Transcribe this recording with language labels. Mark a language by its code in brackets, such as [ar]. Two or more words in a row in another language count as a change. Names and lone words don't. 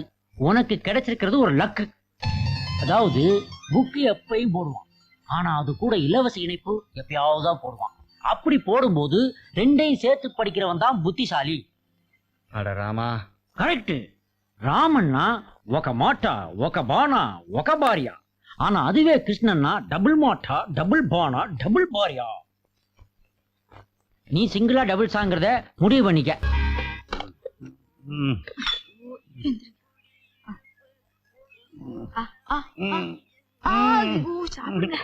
[ta] உனக்கு கிடைச்சிருக்கிறது ஒரு லக்கு. அதாவது புக்கு எப்பயும் போடுவான், ஆனா அது கூட இலவச இணைப்பு எப்பயாவது தான் போடுவான். அப்படி போடும்போது 2ஐயும் சேர்த்து படிக்கிறவன் தான் புத்திசாலி. அட ராமா. கரெக்ட். ராமன்னா [te] ఒక మాట ఒక బాణ ఒక భార్య. [ta] ஆனா அதுவே கிருஷ்ணன்னா [te] డబుల్ మాట డబుల్ బాణ డబుల్ భార్య. [ta] நீ சிங்கிளா டபுள் சாங்கிறத முடிவு பண்ணிக்க. சாப்பிடுங்க.